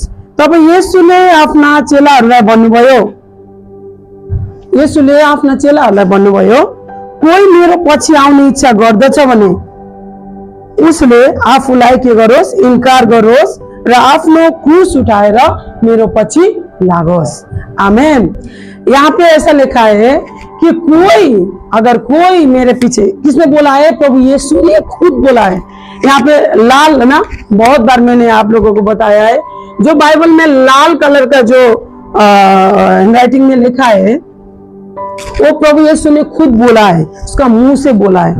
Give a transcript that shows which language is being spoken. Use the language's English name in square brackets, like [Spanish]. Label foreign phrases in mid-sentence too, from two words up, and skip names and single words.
[Nepali] तब येशूले आफ्ना चेलाहरूलाई भन्नुभयो, येशूले आफ्ना चेलाहरूलाई भन्नुभयो, कोही मेरो पछि आउने इच्छा गर्दछ भने उसले आफूलाई के गरोस्, इन्कार गरोस् र आफ्नो क्रूस उठाएर मेरो पछि लागोस्। आमेन। [Hindi] यहाँ पे ऐसा लिखा है कि अगर कोई मेरे पीछे, किसने बोला है? प्रभु यीशु ने खुद बोला है। यहाँ पे लाल ना, बहुत बार मैंने आप लोगों को बताया है, जो बाइबल में लाल कलर का जो हैंडराइटिंग में लिखा है वो प्रभु यीशु ने खुद बोला है, उसका मुंह से बोला है।